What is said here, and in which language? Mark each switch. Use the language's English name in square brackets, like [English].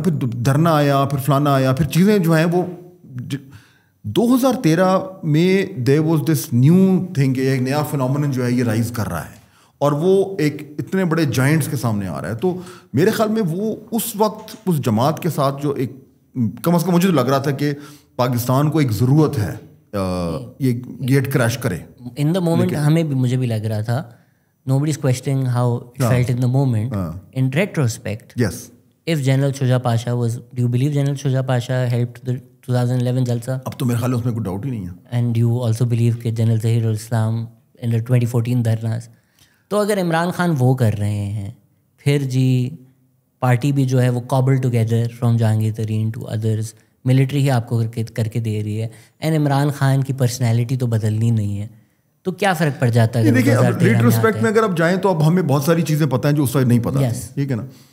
[Urdu] फिर धरना आया, फिर फलाना आया, फिर चीज़ें जो हैं वो 2013 में [English] there was this new thing, [Urdu] एक नया फिनोमेनन जो है ये राइज कर रहा है اور وہ ایک اتنے بڑے جائنٹس کے سامنے آ رہا ہے. تو میرے خیال میں وہ اس وقت اس جماعت کے ساتھ جو ایک کم از کم مجھے تو لگ رہا تھا کہ پاکستان کو ایک ضرورت ہے یہ گیٹ کریش کرے. [English] in the moment [Urdu] ہمیں بھی, مجھے بھی لگ رہا تھا. [English] Nobody is questioning how it felt in the moment. In retrospect, yes, if General Shuja Pasha was, do you believe General Shuja Pasha helped the 2011 Jalsa? [Urdu] اب تو میرے خیال اس میں کوئی ڈاؤٹ ہی نہیں ہے. [English] And you also believe کہ General Zahir al-Islam in the 2014 dharnas. [Urdu] تو اگر عمران خان وہ کر رہے ہیں, پھر جی پارٹی بھی جو ہے وہ [English] cobbled together from [Urdu] Jahangir Tareen to others, military ہی آپ کو کر کے دے رہی ہے, اینڈ عمران خان کی پرسنالٹی تو بدلنی نہیں ہے, تو کیا فرق پڑ جاتا ہے؟ دیکھیں ریٹروسپیکٹ میں اگر آپ جائیں تو اب ہمیں بہت ساری چیزیں پتہ ہیں جو اس وقت نہیں پتہ, ٹھیک ہے نا.